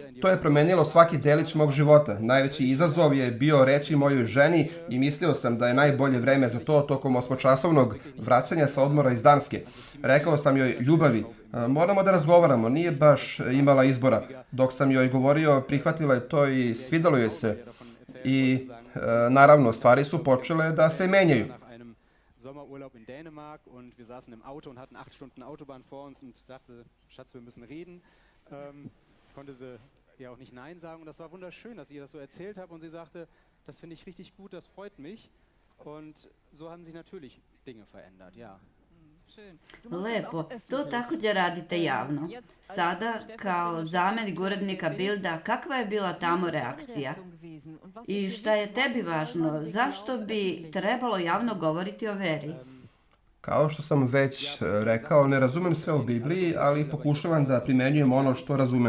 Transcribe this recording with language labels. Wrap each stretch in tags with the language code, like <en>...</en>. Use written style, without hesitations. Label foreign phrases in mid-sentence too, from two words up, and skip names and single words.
<sr>To je promenilo svaki delić mog života. Najveći izazov je bio reći mojoj ženi i mislio sam da je najbolje vreme za to tokom 8-časovnog vraćanja sa odmora iz Danske. Rekao sam joj, ljubavi, moramo da razgovaramo, nije baš imala izbora. Dok sam joj govorio, prihvatila je to i svidalo joj se. I naravno, stvari su počele da se menjaju.</sr> <de>Sommerurlaub in Dänemark und wir saßen im Auto und hatten 8 Stunden Autobahn vor uns und dachte, Schatz, wir müssen reden. Konnte sie ja auch nicht Nein sagen und das war wunderschön, dass ich ihr das so erzählt habe und sie sagte, das finde ich richtig gut, das freut mich und so haben sich natürlich Dinge verändert, ja.</de> <sr>Lepo, to također radite javno. Sada, kao zamjenik urednika Bilda, kakva je bila tamo reakcija? I šta je tebi važno? Zašto bi trebalo javno govoriti o veri? Kao što sam već rekao, ne razumem sve u Bibliji, ali pokušavam da primenjujem ono što razumem.</sr>